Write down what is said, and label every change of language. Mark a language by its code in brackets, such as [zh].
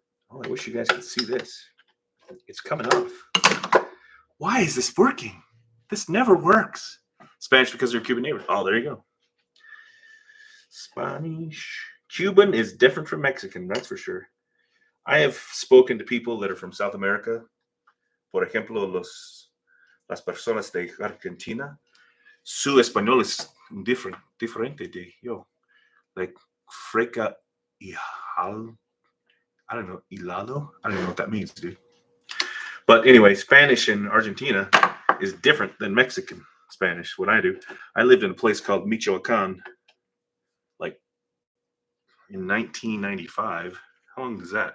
[en] Oh, I wish you guys could see this. It's coming off. Why is this working? This never works. Spanish because they're Cuban neighbors. Oh, there you go. Spanish. Cuban is different from Mexican, that's for sure. I have spoken to people that are from South America. [es] Por ejemplo, las personas de Argentina. Su español es diferente de yo. [en] Like freca y hal. I don't know, hilado? I don't know what that means, dude. But anyway, Spanish in Argentina is different than Mexican Spanish. What I do, I lived in a place called Michoacan, like in 1995. How long is that?